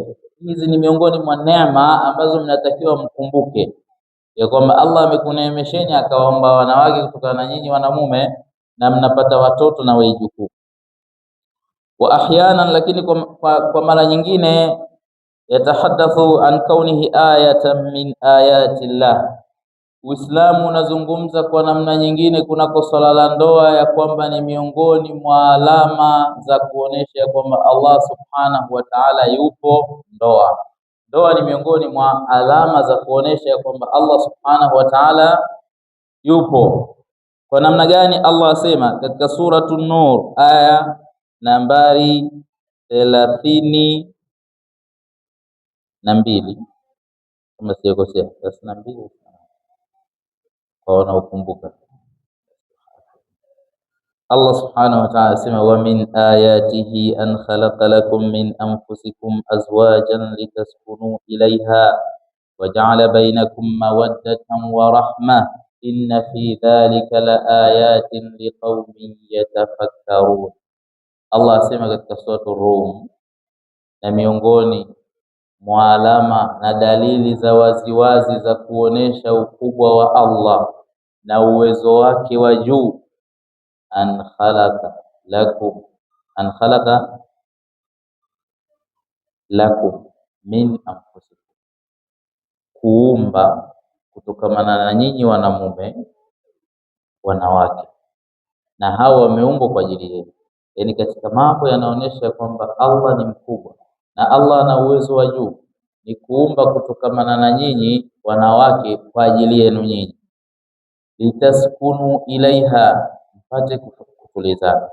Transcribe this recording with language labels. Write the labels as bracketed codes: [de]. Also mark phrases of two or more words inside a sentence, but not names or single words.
[sw] Hizi ni miongoni mwa neema ambazo mnatakiwa mkumbuke, ya kwamba Allah amekuneemesheni akawaomba wanawake kutokana na nyinyi wanamume, na mnapata watoto na waijukuu. [ar] وأحيانا, [sw] lakini kwa mara nyingine [ar] يتحدث عن كونه آية من آيات الله. [sw] Uislamu unazungumza kwa namna nyingine kunako swala la ndoa ya kwamba ni miongoni mwa alama za kuonesha kwamba Allah [ar] subhanahu wa ta'ala [sw] yupo. Ndoa ni miongoni mwa alama za kuonesha kwamba Allah [ar] subhanahu wa ta'ala [sw] yupo. Kwa namna gani? Allah asema katika suratu Nur aya nambari 32 kama sijakosea, 32 kwa ukumbuka. [ar] الله سبحانه وتعالى asema ومن آياته أن خلق لكم من أنفسكم أزواجا لتسكنوا إليها وجعل بينكم مودة ورحمة إن في ذلك لآيات لقوم يتفكرون. [sw] Allah asema katika suratu Rum, na miongoni mwa alama na dalili za waziwazi za kuonesha ukubwa wa Allah na uwezo wake wa juu, [ar] أن خلق لكم من أنفسكم, [sw] kuumba kutokamana na nyinyi wanamume wanawake, na hao wameumbwa kwa ajili yenu. Yani katika mambo yanaonesha kwamba Allah ni mkubwa na Allah ana uwezo wa juu ni kuumba kutokamana na nyinyi wanawake kwa ajili yenu nyinyi, [ar] لتسكنوا إليها, [sw] mpate kutulizana.